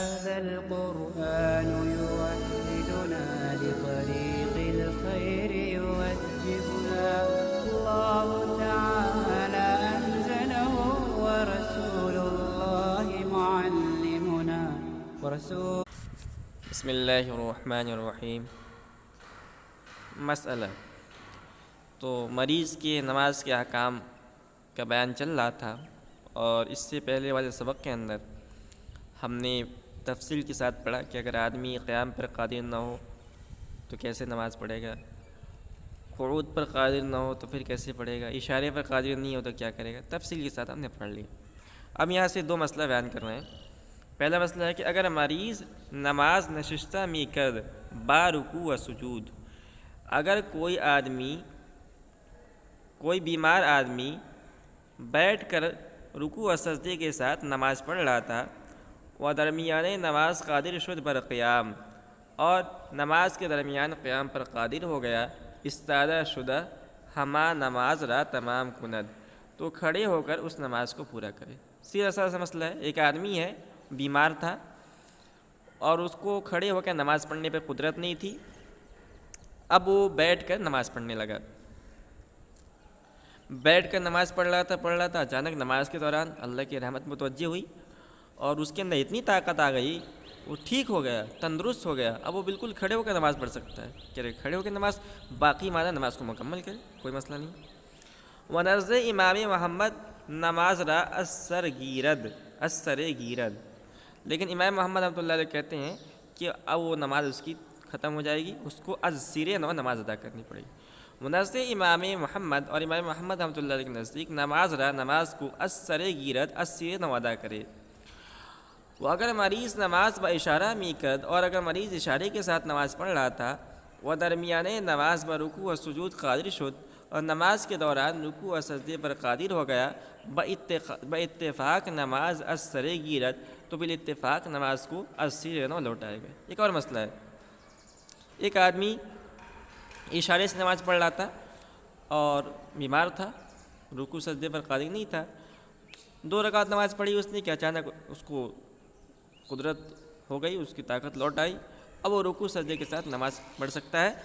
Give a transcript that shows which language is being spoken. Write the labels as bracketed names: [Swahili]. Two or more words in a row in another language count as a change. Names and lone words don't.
[Arabic] هذا القرآن يوحدنا لطريق الخير يوجهنا الله تعالى أنزله ورسول الله معلمنا بسم اللہ الرحمن الرحیم۔ [Urdu] مسئلہ تو مریض کے نماز کے احکام کا بیان چل رہا تھا، اور اس سے پہلے والے سبق کے اندر ہم نے تفصیل کے ساتھ پڑھا کہ اگر آدمی قیام پر قادر نہ ہو تو کیسے نماز پڑھے گا، قعود پر قادر نہ ہو تو پھر کیسے پڑھے گا، اشارے پر قادر نہیں ہو تو کیا کرے گا، تفصیل کے ساتھ ہم نے پڑھ لی۔ اب یہاں سے دو مسئلہ بیان کر رہے ہیں۔ پہلا مسئلہ ہے کہ [Persian] اگر مریض نماز نشستہ می کرد با رکوع و سجود، [Urdu] اگر کوئی بیمار آدمی بیٹھ کر رکوع و سجدے کے ساتھ نماز پڑھ رہا تھا، وہ [Persian] درمیان نماز قادر شد بر قیام، [Urdu] اور نماز کے درمیان قیام پر قادر ہو گیا، [Persian] استادہ شدہ ہما نماز را تمام کند، [Urdu] تو کھڑے ہو کر اس نماز کو پورا کرے۔ سیدھا سا مسئلہ ہے، ایک آدمی ہے بیمار تھا اور اس کو کھڑے ہو کر نماز پڑھنے پہ قدرت نہیں تھی، اب وہ بیٹھ کر نماز پڑھنے لگا، بیٹھ کر نماز پڑھ رہا تھا، اچانک نماز کے دوران اللہ کی رحمت متوجہ ہوئی اور اس کے اندر اتنی طاقت آ گئی، وہ ٹھیک ہو گیا، تندرست ہو گیا، اب وہ بالکل کھڑے ہو کر نماز پڑھ سکتا ہے۔ کھڑے ہو کر نماز باقی معنی نماز کو مکمل کرے، کوئی مسئلہ نہیں۔ [Persian] ونزد امام محمد نماز را اثر گیرد، [Urdu] لیکن امام محمد رحمۃ اللہ علیہ کہتے ہیں کہ اب وہ نماز اس کی ختم ہو جائے گی، اس کو از سرے نو نماز ادا کرنی پڑے گی۔ [Persian] نزد امام محمد، [Urdu] اور امام محمد رحمۃ اللہ علیہ کے نزدیک نماز کو از سرے نو ادا کرے۔ [Persian] وہ اگر مریض نماز با اشارہ می کرد، [Urdu] اور اگر مریض اشارے کے ساتھ نماز پڑھ رہا تھا، وہ [Persian] درمیان نماز با رکوع و سجود قادر شد، [Urdu] اور نماز کے دوران رکوع و سجدے پر قادر ہو گیا، [Persian] با اتفاق نماز از سرے گیرد، [Urdu] تو بالاتفاق نماز کو از سرے نو لوٹائے گا۔ ایک اور مسئلہ ہے، ایک آدمی اشارے سے نماز پڑھ رہا تھا اور بیمار تھا، رکوع سجدے پر قادر نہیں تھا، 2 رکعت نماز پڑھی اس نے کہ اچانک اس کو قدرت ہو گئی، اس کی طاقت لوٹ آئی، اب وہ رکوع سجدے کے ساتھ نماز پڑھ سکتا ہے۔